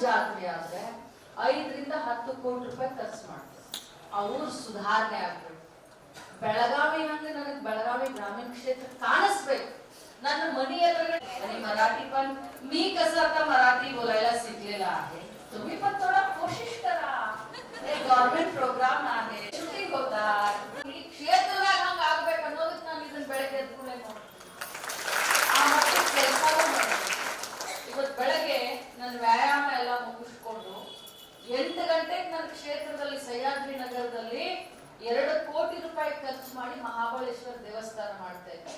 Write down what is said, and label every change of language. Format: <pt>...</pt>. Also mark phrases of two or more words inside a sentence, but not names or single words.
<kn>ಸುಧಾರಣೆ ಆದ್ರೆ 5ರಿಂದ 10 ಕೋಟಿ ರೂಪಾಯಿ ಖರ್ಚು ಮಾಡ್ತಾರೆ. ಆ ಊರು ಸುಧಾರಣೆ ಆಗ್ಬೇಕು. ಬೆಳಗಾವಿ ಹಂಗೆ ನನಗೆ ಬೆಳಗಾವಿ ಗ್ರಾಮೀಣ ಕ್ಷೇತ್ರ ಕಾಣಿಸ್ಬೇಕು.</kn> <mr>ನನ್ನ मनी आणि मराठी पण मी कसं आता मराठी बोलायला शिकलेला आहे. तुम्ही पण थोडा कोशिश करा. हे</mr> <en>government program</en> <mr>आहे, शूटिंग होतात.</mr> <kn>ಈ ಕ್ಷೇತ್ರದಾಗ ಹಂಗ ಆಗ್ಬೇಕು ಅನ್ನೋದಕ್ಕೆ ನಾನು ಇದನ್ನ ಬೆಳಗ್ಗೆ ಎದ್ದುಕೊಳ್ಳೆ ನೋಡಿ ಆ ಮತ್ತೆ ಕೆಲಸನೂ ಮಾಡಿದೆ. ಇವತ್ತು ಬೆಳಗ್ಗೆ ನನ್ನ ವ್ಯಾಯಾಮ ಎಲ್ಲ ಮುಗಿಸ್ಕೊಂಡು 8 ಗಂಟೆಗೆ ನನ್ನ ಕ್ಷೇತ್ರದಲ್ಲಿ ಸಹ್ಯಾದ್ರಿ ನಗರದಲ್ಲಿ 2 ಕೋಟಿ ರೂಪಾಯಿ ಖರ್ಚು ಮಾಡಿ ಮಹಾಬಲೇಶ್ವರ ದೇವಸ್ಥಾನ ಮಾಡ್ತಾ ಇದ್ದೆ.</kn>